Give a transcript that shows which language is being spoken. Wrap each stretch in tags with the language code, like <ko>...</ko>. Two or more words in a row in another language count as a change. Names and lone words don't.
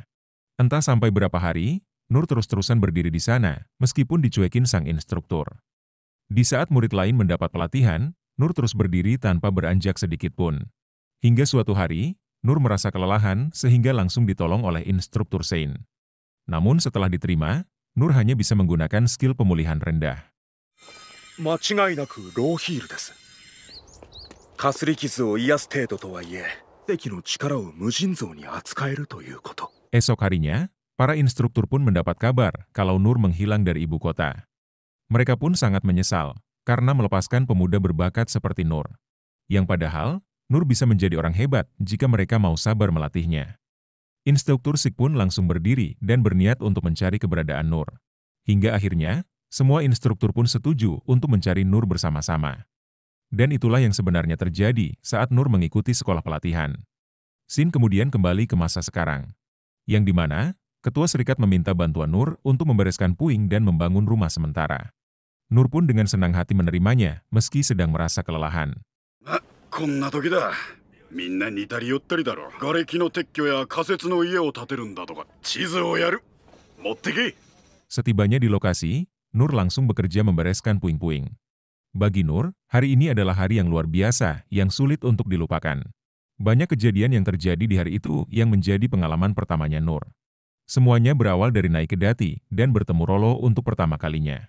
<id>Entah sampai berapa hari, Nur terus-terusan berdiri di sana, meskipun dicuekin sang instruktur. Di saat murid lain mendapat pelatihan, Nur terus berdiri tanpa beranjak sedikit pun. Hingga suatu hari, Nur merasa kelelahan sehingga langsung ditolong oleh instruktur Sein. Namun setelah diterima, Nur hanya bisa menggunakan skill pemulihan rendah.</id> <ja>間違いなくローヒールです。かすり傷を癒す程度とはいえ、敵の力を無尽蔵に扱えるということ。</ja> <id>Esok harinya, para instruktur pun mendapat kabar kalau Nur menghilang dari ibu kota. Mereka pun sangat menyesal karena melepaskan pemuda berbakat seperti Nur. Yang padahal, Nur bisa menjadi orang hebat jika mereka mau sabar melatihnya. Instruktur Sik pun langsung berdiri dan berniat untuk mencari keberadaan Nur. Hingga akhirnya, semua instruktur pun setuju untuk mencari Nur bersama-sama. Dan itulah yang sebenarnya terjadi saat Nur mengikuti sekolah pelatihan. Sin kemudian kembali ke masa sekarang, yang dimana Ketua Serikat meminta bantuan Nur untuk membereskan puing dan membangun rumah sementara. Nur pun dengan senang hati menerimanya meski sedang merasa kelelahan.</id> <ja>こんな時だ。みんな似たり寄ったりだろ。瓦礫の撤去や仮設の家を建てるんだとか、地図をやる。持ってけ。</ja> <id>Setibanya di lokasi, Nur langsung bekerja membereskan puing-puing. Bagi Nur, hari ini adalah hari yang luar biasa yang sulit untuk dilupakan. Banyak kejadian yang terjadi di hari itu yang menjadi pengalaman pertamanya Nur. Semuanya berawal dari naik ke dati dan bertemu Rolo untuk pertama kalinya.</id>